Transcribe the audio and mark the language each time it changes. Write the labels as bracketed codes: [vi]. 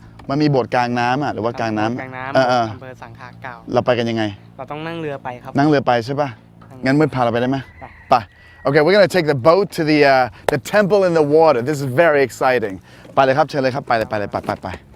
[th] มันมีโบสถ์กลางน้ำอ่ะหรือว่ากลางน้ำ กลางน้ำ เออ อำเภอสังขะเก่า เราไปกันยังไง เราต้องนั่งเรือไปครับ นั่งเรือไปใช่ป่ะ งั้นมืดพาเราไปได้ไหม ไป ไป [en] Okay, we're gonna take the boat to the temple in the water. This is very exciting. [th] ไปเลยครับเชิญเลยครับไปเลยไปเลยไป